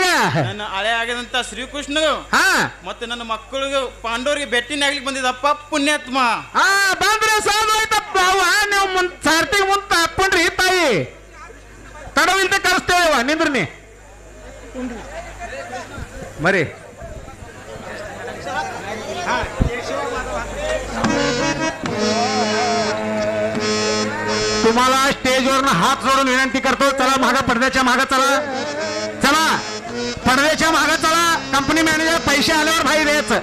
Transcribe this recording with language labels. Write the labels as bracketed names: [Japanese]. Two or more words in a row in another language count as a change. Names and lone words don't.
[Kannada] ನನ್ನ ಹಳೆ ಆಗದಂತ ಶ್ರೀಕೃಷ್ಣ ಮತ್ತೆ ನನ್ನ ಮಕ್ಕಳಿಗೆ ಪಾಂಡವರಿಗೆ ಭೇಟಿನಾಗ್ಲಿಕ್ಕೆ ಬಂದಿದ್ದಪ್ಪ ಪುಣ್ಯಾತ್ಮ. ಬಂದ್ರೆ ಸಾಧುವಾಯ್ತಪ್ಪ. ನೀವು ಸಾರ್ತಿಗೆ ಮುಂತ ಹಾಕೊಂಡ್ರಿ ತಾಯಿ. ತಡವಿಲ್ದ ಕಳಿಸ್ತೇವ ನಿಂದ್ರನಿ ಮರಿ. [Marathi] तुम्हाला स्टेजवरून हात जोडून विनंती करतो, चला मागा पडद्याच्या मागा चला. चला पडद्याच्या मागा चला. कंपनी मॅनेजर पैसे आल्यावर बाहेर यायचं.